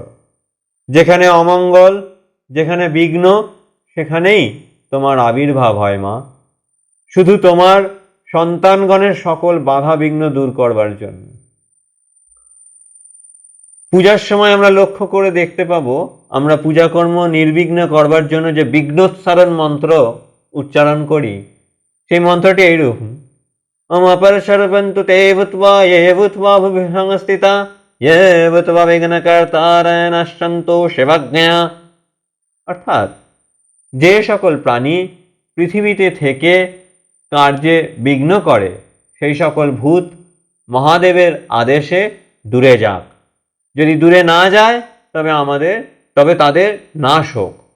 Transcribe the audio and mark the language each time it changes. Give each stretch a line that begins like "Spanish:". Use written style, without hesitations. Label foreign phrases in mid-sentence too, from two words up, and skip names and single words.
Bangla: যেখানে অমঙ্গল, যেখানে বিঘ্ন, সেখানেই তোমার আবির্ভাব হয় মা, শুধু তোমার সন্তানগণের সকল বাধা বিঘ্ন দূর করবার জন্য। পূজার সময় আমরা লক্ষ্য করে দেখতে পাবো, আমরা পূজাকর্ম নির্বিঘ্ন করবার জন্য যে বিঘ্নোচ্চারণ মন্ত্র উচ্চারণ করি, সেই মন্ত্রটি এইরূপ:
Sanskrit: ওম অপরশরবন্তু তে ভূত্বা য়ে ভূত্বা ভুবি সংস্থিতা য়ে ভূত্বা বিঘ্নকর্তারয় নশ্যন্তু শিবজ্ঞয়া।
Bangla: অর্থাৎ যে সকল প্রাণী পৃথিবীতে থেকে কার্যে বিঘ্ন করে সেই সকল ভূত মহাদেবের আদেশে দূরে যাক। যদি দূরে না যায় তবে তাদের নাশ হোক।